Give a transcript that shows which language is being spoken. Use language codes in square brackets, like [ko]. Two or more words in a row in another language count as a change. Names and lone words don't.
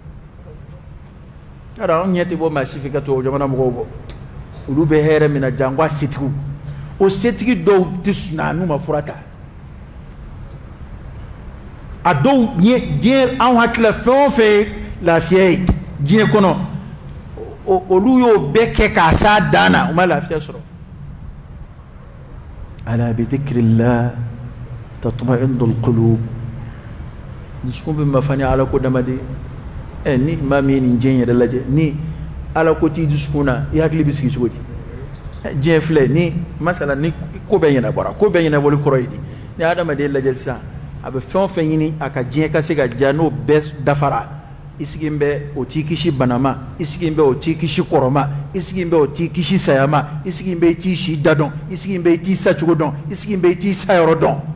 [bm] yɔrɔ anw ɲɛ tɛ bɔ maa si fɛ ka tubabu jamana mɔgɔw bɔ olu bɛ hɛrɛ min na jango a setigiw o setigi dɔw tɛ sɔn n'u ma fura ta a dɔw diɲɛ anw hakilila fɛn o fɛn ye lafiya ye diɲɛ kɔnɔ olu y'o bɛɛ kɛ k'a s'a dan na u ma lafiya sɔrɔ. [ar] ألا بذكر الله تطمئن القلوب. [bm] dusukun bɛ mafa ni ala ko damaden. ni maa min ye nin diɲɛ yɛrɛ lajɛ ni ala ko t'i dusukun na i hakili bɛ sigi cogo di. diɲɛ filɛ ni masala ni ko bɛɛ ɲɛnabɔra ko bɛɛ ɲɛnabɔli kɔrɔ ye di ni adamaden lajɛ sisan a bɛ fɛn o fɛn ɲini a ka diɲɛ ka se ka diya n'o bɛɛ dafara i sigi bɛ o t'i kisi bana ma i sigi bɛ o t'i kisi kɔrɔ ma i sigi bɛ o t'i kisi saya ma i sigi bɛ i t'i si da dɔn i sigi bɛ i t'i sa cogo dɔn i sigi bɛ i t'i sa yɔrɔ dɔn.